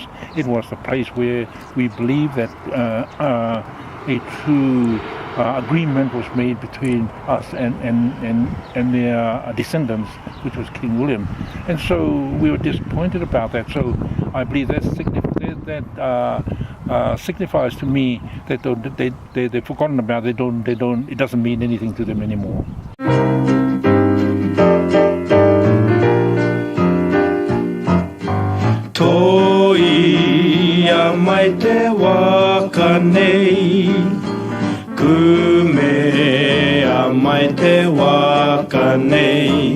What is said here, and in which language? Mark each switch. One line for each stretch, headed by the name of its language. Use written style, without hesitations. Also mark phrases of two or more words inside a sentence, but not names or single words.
English: It was the place where we believe that a true agreement was made between us and their descendants, which was King William. And so we were disappointed about that. So I believe that signifies to me that they've forgotten about it. It doesn't mean anything to them anymore.
Māori: Toia mai te waka nei, kumea mai te waka nei.